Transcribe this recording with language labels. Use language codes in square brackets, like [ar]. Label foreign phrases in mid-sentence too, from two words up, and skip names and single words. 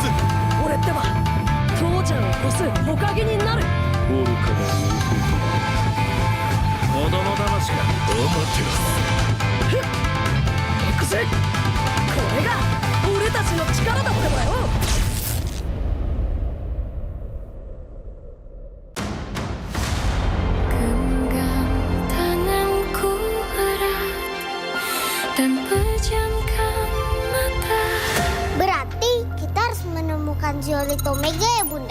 [ja] 俺ってば父ちゃんを越す火影になる。愚かな子供騙しか。ふっ。行くぜ。これが俺たちの力だってばよ。 [id] Berarti kita harus menemukan Zeolite Omega ya Bunda?